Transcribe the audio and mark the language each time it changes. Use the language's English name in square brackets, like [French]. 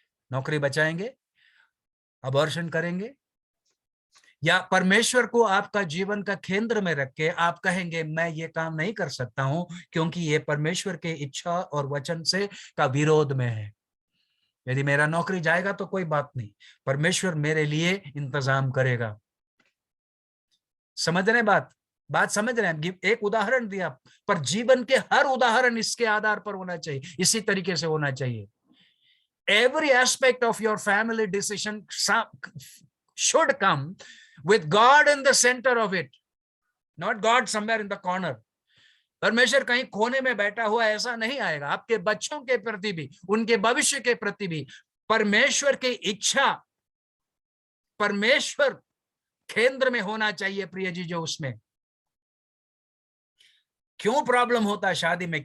[Hindi] नौकरी बचाएंगे, अबॉर्शन करेंगे? या परमेश्वर को आपका जीवन का केंद्र में रख के आप कहेंगे मैं ये काम नहीं कर सकता हूं क्योंकि ये परमेश्वर के इच्छा और वचन से का विरोध में है। यदि मेरा नौकरी जाएगा तो कोई बात नहीं, परमेश्वर मेरे लिए इंतजाम करेगा। समझ रहे बात समझ रहे हैं? एक उदाहरण दिया, पर जीवन के हर उदाहरण इसके आधार पर होना चाहिए, इसी तरीके से होना चाहिए। [English] Every aspect of your family decision should come with God in the center of it, not God somewhere in the corner. [Hindi] परमेश्वर कहीं कोने में बैठा हुआ ऐसा नहीं आएगा। आपके बच्चों के प्रति भी, उनके भविष्य के प्रति भी परमेश्वर की इच्छा, परमेश्वर केंद्र में होना चाहिए प्रिय जी। जो उसमें क्यों प्रॉब्लम होता है शादी में?